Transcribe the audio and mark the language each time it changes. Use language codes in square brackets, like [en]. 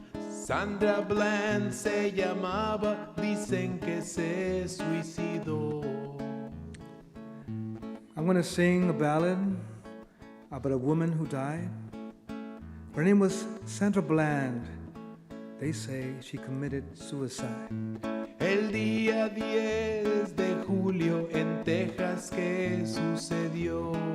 [es] Sandra Bland se llamaba, dicen que se suicidó. [en] I'm going to sing a ballad about a woman who died. Her name was Sandra Bland. They say she committed suicide. [es] El día 10 de julio en Texas, ¿qué sucedió?